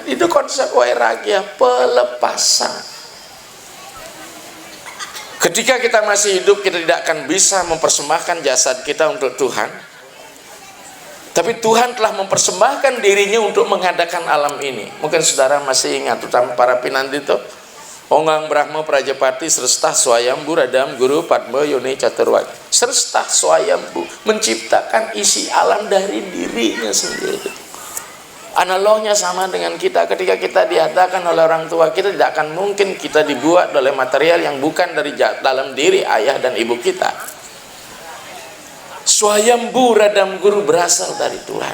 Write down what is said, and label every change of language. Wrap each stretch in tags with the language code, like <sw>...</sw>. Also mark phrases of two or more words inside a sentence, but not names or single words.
<id>Itu konsep wairagia, pelepasan. Ketika kita masih hidup, kita tidak akan bisa mempersembahkan jasad kita untuk Tuhan. Tapi Tuhan telah mempersembahkan dirinya untuk mengadakan alam ini. Mungkin saudara masih ingat, terutama para pinandito,</id> <sa>ओङ्गङ् ब्रह्म प्रजापति श्रेष्ठः स्वयम्भू रदम् गुरु पद्म योनि चतुर्वती. श्रेष्ठः स्वयम्भू</sa> <id>menciptakan isi alam dari dirinya sendiri. Analognya sama dengan kita, ketika kita diadakan oleh orang tua kita, tidak akan mungkin kita dibuat oleh material yang bukan dari dalam diri ayah dan ibu kita.</id> <sa>स्वयम्भू रदम् गुरु</sa> <id>berasal dari Tuhan.</id>